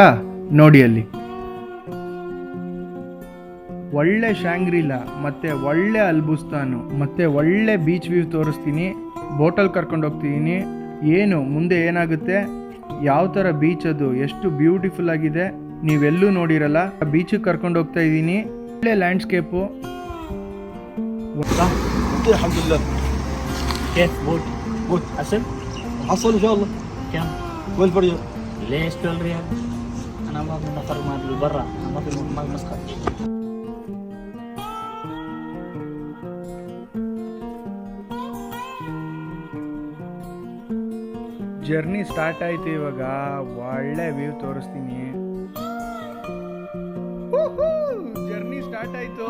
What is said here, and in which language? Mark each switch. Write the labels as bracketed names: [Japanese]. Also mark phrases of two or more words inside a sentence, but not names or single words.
[Kannada] ನೋಡಿ, ಅಲ್ಲಿ ಒಳ್ಳೆ ಶಾಂಗ್ರಿಲಾ ಮತ್ತೆ ಒಳ್ಳೆ ಅಲ್ಬುಸ್ತಾನು ಮತ್ತೆ ಒಳ್ಳೆ [English] beach view [Kannada] ತೋರಿಸ್ತೀನಿ. ಬೋಟಲ್ಲಿ ಕರ್ಕೊಂಡು ಹೋಗ್ತಿದ್ದೀನಿ. ಏನು ಮುಂದೆ ಏನಾಗುತ್ತೆ, ಯಾವ ಥರ ಬೀಚ್ ಅದು ಎಷ್ಟು ಬ್ಯೂಟಿಫುಲ್ ಆಗಿದೆ ನೀವೆಲ್ಲೂ ನೋಡಿರಲ್ಲ. ಬೀಚಿಗೆ ಕರ್ಕೊಂಡು ಹೋಗ್ತಾ ಇದ್ದೀನಿ. ಒಳ್ಳೆ ಲ್ಯಾಂಡ್ಸ್ಕೇಪು. [Arabic] الحمد لله. كيف بوت؟ بوت حسن؟ حصل ان شاء الله. كم؟ 12 ريال. ليش 12 ريال؟ انا ما في نفر ما برا، ما في مسقط. [English] journey start [Kannada] ಆಯ್ತು. ಇವಾಗ ಒಳ್ಳೆ ವ್ಯೂ ತೋರಿಸ್ತೀನಿ. [English] journey start [Kannada] ಆಯ್ತು.